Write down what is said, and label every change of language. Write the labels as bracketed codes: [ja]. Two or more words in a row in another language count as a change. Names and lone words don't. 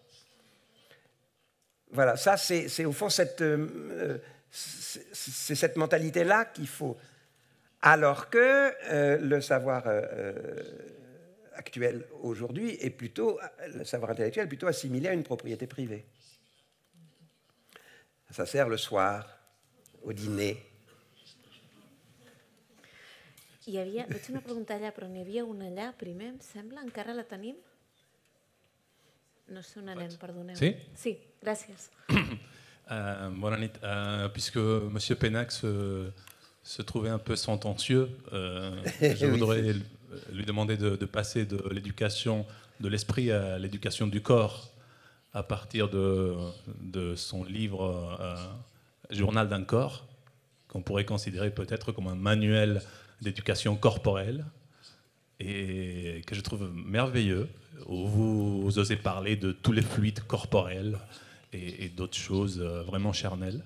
[fr] Voilà, ça c'est au fond cette mentalité-là qu'il faut. Alors que le savoir actuel aujourd'hui est plutôt, le savoir intellectuel est plutôt assimilé à une propriété privée. Ça sert le soir, au dîner. [ca] Veig una pregunta allà, però n'hi havia una allà primer, em sembla. Encara la tenim? No sé on anem, perdoneu. Sí? Sí, gràcies. [fr] Bonne nuit. Puisque M. Pénac se trouvait un peu sentencieux, je voudrais lui demander de passer de l'éducation de l'esprit à l'éducation du corps à partir de son livre Journal d'un corps, qu'on pourrait considérer peut-être comme un manuel d'éducation corporelle, et que je trouve merveilleux, où vous osez parler de tous les fluides corporels et d'autres choses vraiment charnelles.